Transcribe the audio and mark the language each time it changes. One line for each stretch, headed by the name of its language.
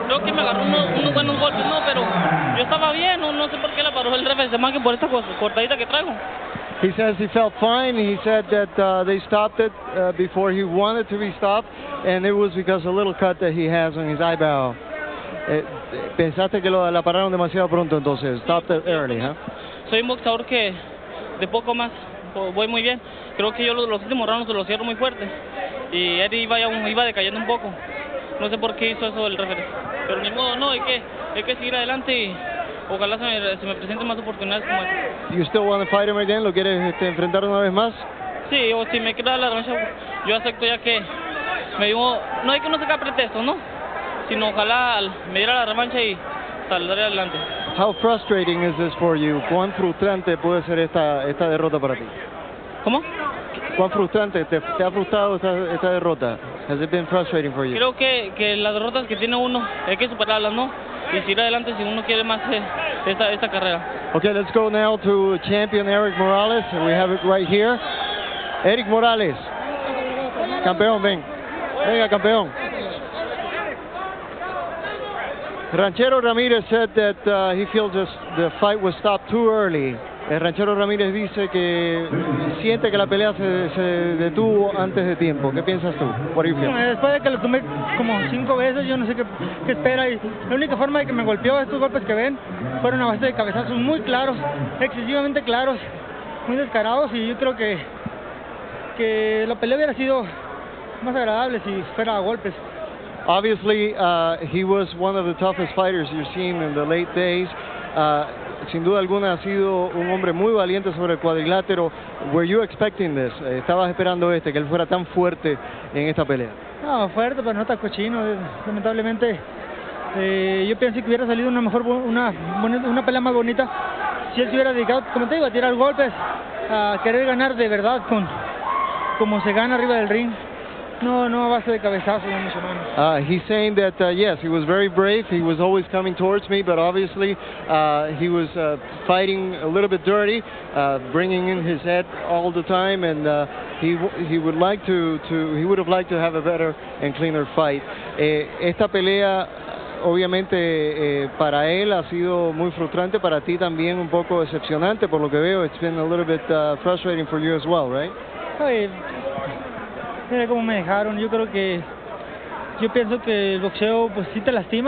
Spanish: Creo que me agarró unos buenos golpes, no, pero yo estaba bien, no sé por qué la paró el referee, más que por esta cortadita que traigo.
English: He says he felt fine. He said that they stopped it before he wanted to be stopped, and it was because a little cut that he has on his eyebrow.
Spanish: Pensaste que la pararon demasiado pronto, entonces
English: stopped it early, huh?
Spanish: Soy un boxeador que de poco más voy muy bien. Creo que yo los últimos rounds los cierro muy fuerte y Eddie iba decayendo un poco. No sé por qué hizo eso el referee, pero ni modo, no, hay que seguir adelante y ojalá se me presenten más oportunidades como esta.
English: You still want to fight him again?
Spanish: ¿Lo quieres enfrentar una vez más? Sí, o si me queda la revancha, yo acepto, ya que me dio, no hay que no sacar pretextos, ¿no? Sino ojalá me diera la revancha y saldré adelante.
English: How frustrating is this for you?
Spanish: ¿Cuán frustrante puede ser esta derrota para ti? ¿Cómo? ¿Cuán frustrante te ha frustrado esta derrota?
English: Has it been frustrating for you?
Spanish: Creo que las derrotas que tiene uno hay que superarlas, ¿no? Y seguir adelante si uno quiere más esta carrera.
English: Okay, let's go now to champion Eric Morales. We have it right here. Eric Morales.
Spanish: Campeón, ven. Venga, campeón.
English: Ranchero Ramirez said that he feels the fight was stopped too early.
Spanish: Ranchero Ramirez dice que siente que la pelea se detuvo antes de tiempo. ¿Qué piensas tú?
English: What do you feel?
Spanish: Después de que lo tomé como 5 veces, yo no sé qué espera. Y la única forma de que me golpeó, estos golpes que ven, fueron a base de cabezazos muy claros, excesivamente claros, muy descarados. Y yo creo que la pelea hubiera sido más agradable si fuera a golpes.
English: Obviously, he was one of the toughest fighters you've seen in the late days.
Spanish: Sin duda alguna ha sido un hombre muy valiente sobre el cuadrilátero.
English: Were you expecting this?
Spanish: ¿Estabas esperando que él fuera tan fuerte en esta pelea? No, fuerte, pero no tan cochino. Lamentablemente, yo pensé que hubiera salido una pelea más bonita si él se hubiera dedicado, como te digo, a tirar golpes, a querer ganar de verdad como se gana arriba del ring. No a base de cabezazos, ni mucho menos.
English: He's saying that, yes, he was very brave. He was always coming towards me, but obviously he was fighting a little bit dirty, bringing in his head all the time, and he would have liked to have a better and cleaner fight.
Spanish: Esta pelea, obviamente, para él ha sido muy frustrante, para ti también un poco decepcionante, por lo que veo.
English: It's been a little bit frustrating for you as well, right?
Spanish: Oye, mira cómo me dejaron. Yo pienso que el boxeo pues sí te lastima.